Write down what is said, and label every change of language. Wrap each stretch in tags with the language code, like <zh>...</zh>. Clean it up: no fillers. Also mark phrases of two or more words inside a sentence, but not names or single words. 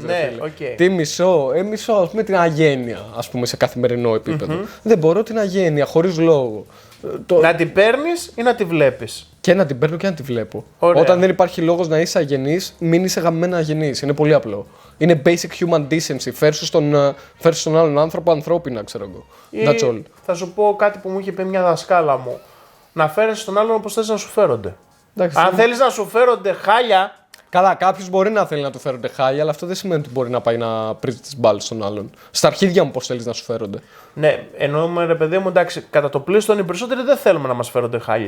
<el>Ναι, φίλε. οκ. Τι μισώ, ας πούμε την αγένεια, ας πούμε, σε καθημερινό επίπεδο. Δεν μπορώ την αγένεια, χωρίς λόγο. Να την παίρνεις ή να τη βλέπεις. Και να την παίρνω και να τη βλέπω. Ωραία. Όταν δεν υπάρχει λόγος να είσαι αγενής, μην είσαι γαμμένα αγενής. Είναι πολύ απλό. Είναι</el> <en>basic human decency.</en> <el>Φέρσου στον άλλον άνθρωπο ανθρώπινα, ξέρω εγώ.</el> <en>That's all.</en> <el>Θα σου πω κάτι που μου είχε πει μια δασκάλα μου. Να φέρεις τον άλλον όπως θες να σου φέρονται. Εντάξει, Αν θέλεις να σου φέρονται χάλια, καλά, κάποιο μπορεί να θέλει να του φέρονται χάλια, αλλά αυτό δεν σημαίνει ότι μπορεί να πάει να πρίζει τις μπάλες στον άλλον. Στα αρχίδια μου, πώς θέλεις να σου φέρονται. ναι, εννοούμε ρε παιδί μου, εντάξει, κατά το πλήστον οι περισσότεροι δεν θέλουμε να μας φέρονται χάλια.</el>